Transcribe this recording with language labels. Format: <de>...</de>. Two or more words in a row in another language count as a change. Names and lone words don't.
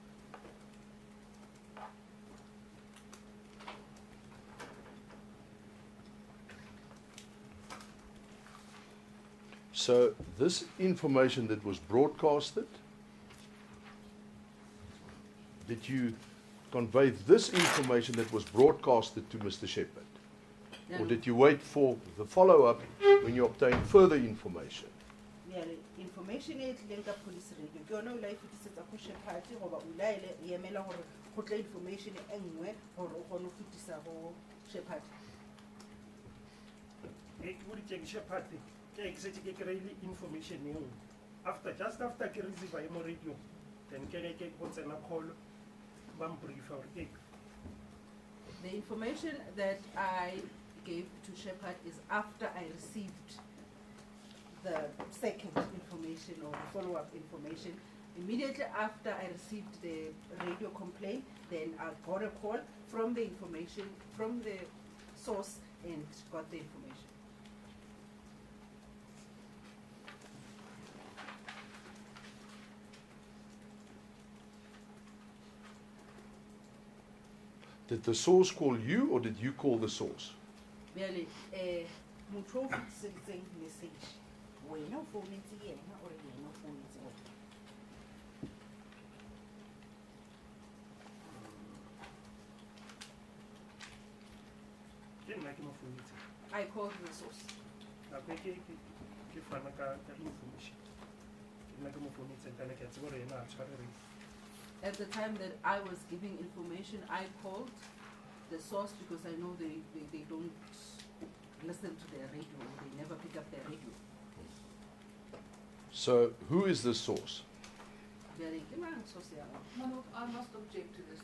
<en>So this information that was broadcasted, did you convey this information that was broadcasted to Mr. Shepherd? Or did you wait for the follow-up when you obtained further information? Yeah, the information</en> <tn>e tlileng ka police radio ke yona o la e fetisetsa go Shepherd goba o la e emela gore go tla information e nngwe gore o kgone go fetisa go Shepherd. Ke boditseng Shepherd ke exit ke kry-ile information eo.</tn> <en>Just after</en> <tn>ke receive mo radio, then ke re ke go tsena call ba mbrief or ke.</tn> <en>The information that I gave to Shepherd is after I received the second information or follow-up information. Immediately after I received the radio complaint, then I got a call from the information, from the source, and got the information. Did the source call you or did you call the source? Really,</en> <tn>motho o fetisitseng message. Wena o founetse yena or yena o founetse wena? Ke nna ke mo founetse.</tn> <en>I called the source.</en> <tn>Nako ke fana ka information. Ke nna ke mo founetse ka le ke tsebo re yena a tshwarere.</tn> <en>At the time that I was giving information, I called the source because I know they don't listen to their radio, they never pick up their radio. So who is the source? My lord, I must object to this.</en>